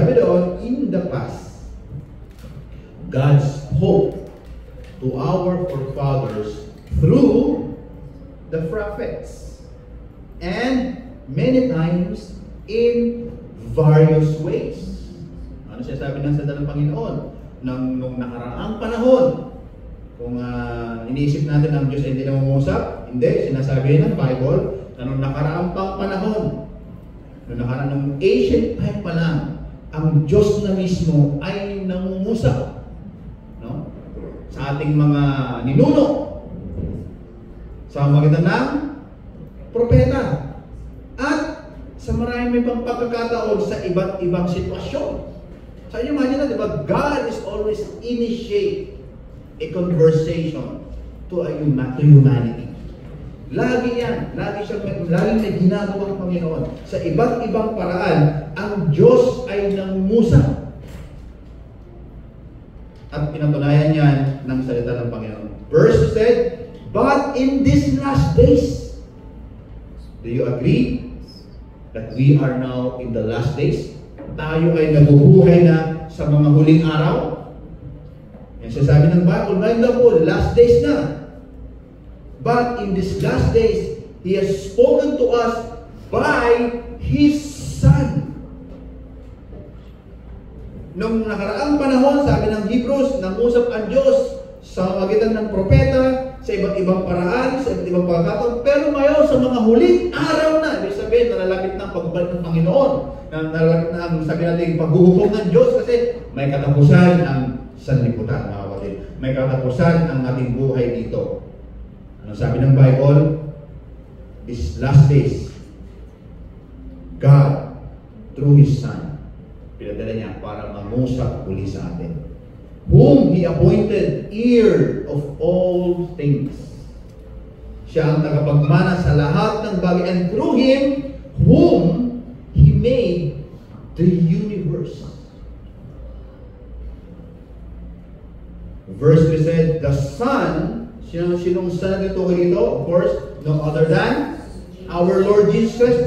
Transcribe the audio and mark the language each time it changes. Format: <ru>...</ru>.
<tl>Sabi doon,</tl> <en>in the past, God spoke to our forefathers through the prophets and many times in various ways.</en> <tl>Ano siya sabi ng salita ng Panginoon? Nung nakaraang panahon, kung iniisip natin ang Diyos ay hindi namumusap, hindi, sinasabi ng Bible na nung nakaraang panahon, nung nakaraan ng</tl> <en>ancient time</en> <tl>pa lang, ang Diyos na mismo ay namumusap, no? Sa ating mga ninuno, sa magitan ng propeta, at sa maraming ibang pagkakataon sa iba't ibang sitwasyon.</tl> <en>So you imagine</en> <tl>na, di ba?</tl> <en>God is always initiate a conversation to humanity.</en> <tl>Lagi yan. Laging may ginagawang Panginoon. Sa iba't ibang paraan, ang Diyos ay nangungusap. At pinatunayan yan ng salita ng Panginoon.</tl> <en>Verse said, but in these last days, do you agree that we are now in the last days?</en> <tl>Tayo ay nabubuhay na sa mga huling araw? Yan sasabi ng Bible, ngayon na po,</tl> <en>last days</en> <tl>na.</tl> <en>But in these last days, He has spoken to us by His Son.</en> <tl>Nung nakaraang panahon, sabi ng Hebrews, nangusap ang Diyos sa magitan ng propeta, sa iba't ibang paraan, sa iba't ibang pagkakataon. Pero ngayon, sa mga huling araw na, ibig sabihin, nalalapit na ang pagbalik ng Panginoon. Nalalapit na ang, sabi natin, paghuhukom ng Diyos kasi may katapusan ang sanlibutan, mga kapatid. May katapusan ang ating buhay dito. Ano sabi ng Bible?</tl> <en>These last days, God, through His Son,</en> <tl>pinadala niya para mangusap uli sa atin.</tl> <en>Whom He appointed heir of all things.</en> <tl>Siya ang tagapagmana sa lahat ng bagay.</tl> <en>And through Him, whom He made the universe. Verse 3 said, the Son,</en> <tl>sinong Son dito?</tl> <en>Of course, no other than our Lord Jesus.</en>